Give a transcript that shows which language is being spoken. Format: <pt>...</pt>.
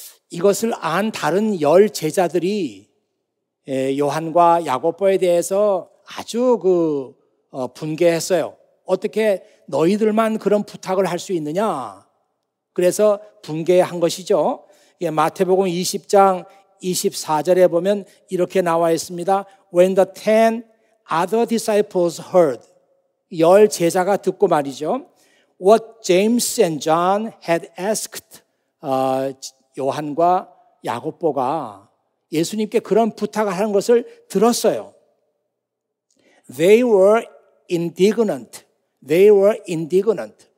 <ko>이것을 안 다른 10 제자들이 요한과 야고보에 대해서 아주 분개했어요. 어떻게 너희들만 그런 부탁을 할 수 있느냐? 그래서 분개한 것이죠. 마태복음 20장 24절에 보면 이렇게 나와 있습니다.</ko> <en>When the 10 other disciples heard,</en> <ko>10 제자가 듣고 말이죠.</ko> <en>What James and John had asked,</en> <ko>요한과 야고보가 예수님께 그런 부탁을 하는 것을 들었어요.</ko> <en>They were indignant. They were indignant.</en>